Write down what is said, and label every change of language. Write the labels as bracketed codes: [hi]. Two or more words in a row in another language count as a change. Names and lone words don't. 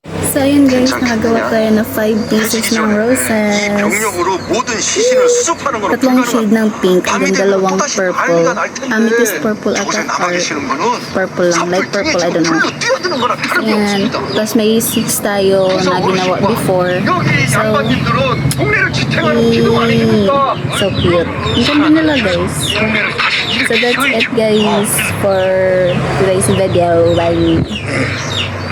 [tl] So, ayun guys, nakagawa tayo na 5 pieces ng roses. [ko] 병력으로 모든 시신을 수습하는 거는 [tl] Tatlong shade ng pink [en] and then [tl] dalawang [ko] 또다시 [tl] purple. [ko] 난리가 날 텐데 [tl] Amethyst purple ata [ko] 저곳에 남아 [tl] or [ko] 계시는 분은 [tl] purple lang, light [ko] 산불 등에 [en] purple, I don't know. [ko] 불로 뛰어드는 거나 다름이 [tl] Ayan. [ko] 없습니다. [tl] Tapos may 6 tayo na ginawa before. [ko] 여기 [tl] So, [ko] 양반님들은 동네를 지탱하는 기둥 아니십니까? [en] so cute. [tl] Ang ganda nila guys. [ko] 동네를 다시 [en] So that's it guys for today's video. Bye!